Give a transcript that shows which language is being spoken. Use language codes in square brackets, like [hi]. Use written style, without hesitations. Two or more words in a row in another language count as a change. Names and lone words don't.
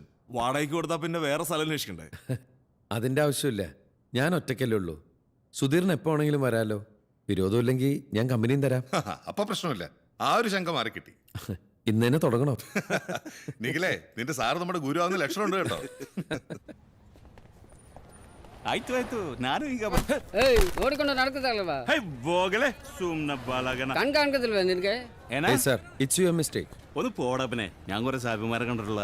[ml] വാടകയ്ക്ക് കൊടുത്താൽ പിന്നെ വേറെ സ്ഥലം അന്വേഷിക്കണ്ടേ? അതിന്റെ ആവശ്യമില്ല, ഞാൻ ഒറ്റയ്ക്കല്ലേ ഉള്ളൂ. സുധീറിന് എപ്പോ ആണെങ്കിലും വരാലോ. വിരോധമില്ലെങ്കിൽ ഞാൻ കമ്പനിയും തരാം. അപ്പൊ പ്രശ്നമില്ല. ആ ഒരു ശങ്ക മാറി കിട്ടി. ഇന്ന് തന്നെ തുടങ്ങണോ? നിഖിലേ, നിന്റെ സാറ് നമ്മുടെ ഗുരുവാകുന്ന ലക്ഷണമുണ്ട് കേട്ടോ. [kn] ಆಯ್ತು ಆಯ್ತು, ನಾನು ಈಗ ನೋಡಿಕೊಂಡು ನಡ್ಕದಲ್ವಾ? ಕಣ್ ಕಾಣ್ಕದಿಲ್ವ ನಿನ್ಗೆ? [en] It's your mistake. [ml] ഒന്ന് പോടപ്പനെ, ഞാൻ കുറെ സാബിമാരെ കണ്ടിട്ടുള്ള.